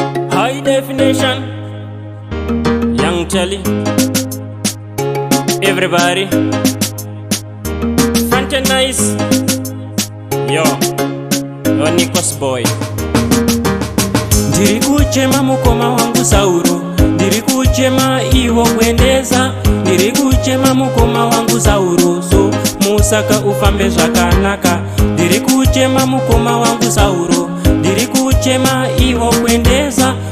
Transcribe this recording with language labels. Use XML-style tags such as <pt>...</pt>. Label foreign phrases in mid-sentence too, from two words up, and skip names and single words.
<en>High definition. Young Telly. Everybody. Front and nice. Yo. Yo, Nikos boy.</en> <sn>Ndiri kuchema mukoma wangu Sauro. Ndiri kuchema iwo kuendeza. Ndiri kuchema mukoma wangu Sauro. So, musaka ufambe zvakanaka. Ndiri kuchema mukoma wangu Sauro. Ndiri kuchema iwo kuendeza.</sn>